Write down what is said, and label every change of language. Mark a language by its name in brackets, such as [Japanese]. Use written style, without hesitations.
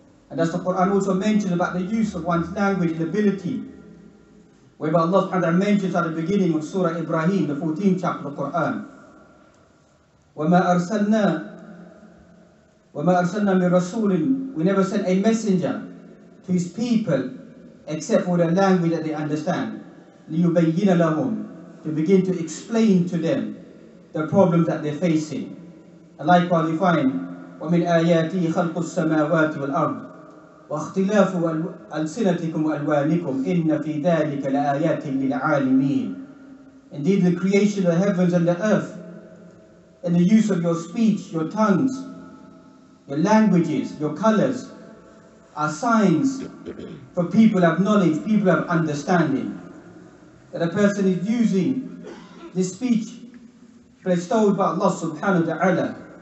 [English] And as the Quran also mentions about the use of one's language and ability, whereby Allah subhanahu wa ta'ala mentions at the beginning of Surah Ibrahim, the 14th chapter of the Quran, [Arabic] وَمَا أَرْسَلْنَا مِن رَسُولٍ, [English] we never sent a messenger to his people except for the language that they understand, [Arabic] لِيُبَيِّنَ لَهُمْ, [English] to begin to explain to them the problems that they're facing. [Arabic] And likewise we find وَمِنْ آيَاتِهِ خَلْقُ السَّمَاوَاتِ وَالْأَرْضِ وَاخْتِلَافُ أَلْسِنَتِكُمْ وَأَلْوَانِكُمْ إِنَّ فِي ذَلِكَ لَآيَاتٍ لِلْعَالِمِينَ. [English] Indeed, the creation of the heavens and the earth, and the use of your speech, your tongues, your languages, your colors, are signs for people who have knowledge, people who have understanding. That a person is using this speech bestowed by Allah subhanahu wa ta'ala.